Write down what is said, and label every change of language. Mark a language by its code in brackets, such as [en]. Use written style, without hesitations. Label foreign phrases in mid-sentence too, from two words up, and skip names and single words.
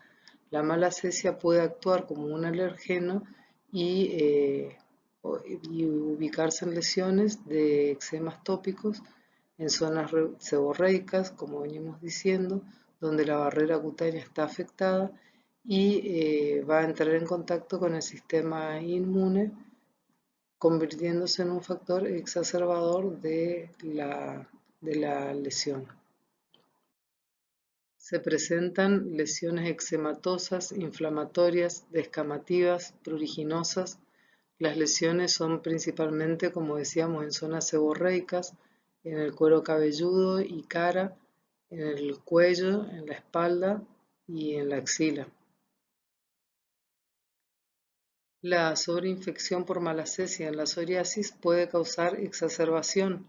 [es] La malacesia puede actuar como un alergeno y ubicarse en lesiones de eczemas tópicos en zonas seborreicas, como venimos diciendo, donde la barrera cutánea está afectada y va a entrar en contacto con el sistema inmune, convirtiéndose en un factor exacerbador de la lesión. Se presentan lesiones eczematosas, inflamatorias, descamativas, pruriginosas. Las lesiones son principalmente, como decíamos, en zonas seborreicas, en el cuero cabelludo y cara, en el cuello, en la espalda y en la axila. La sobreinfección por malacesia en la psoriasis puede causar exacerbación.